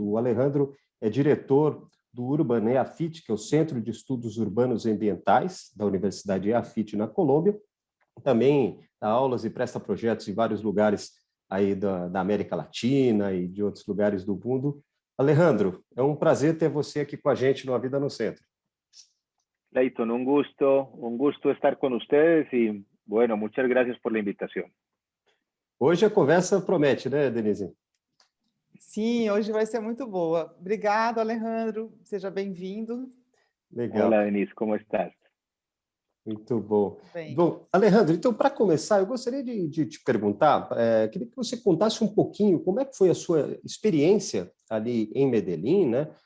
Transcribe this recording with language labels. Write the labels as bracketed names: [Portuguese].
[Portuguese] O Alejandro é diretor do Urban EAFIT, que é o Centro de Estudos Urbanos e Ambientais da Universidade EAFIT na Colômbia. Também dá aulas e presta projetos em vários lugares aí da América Latina e de outros lugares do mundo. Alejandro, é um prazer ter você aqui com a gente no A Vida no Centro. [Spanish] Leighton, un gusto estar con ustedes y bueno, muchas gracias por la invitación. [Portuguese] Hoje a conversa promete, né, Denise? Sim, hoje vai ser muito boa. Obrigado, Alejandro. Seja bem-vindo. Legal. Olá, [Spanish] Denise, como estás? [Portuguese] Muito bom. Bem. Bom, Alejandro, então, para começar, eu gostaria de te perguntar, queria que você contasse um pouquinho como é que foi a sua experiência ali em Medellín, né?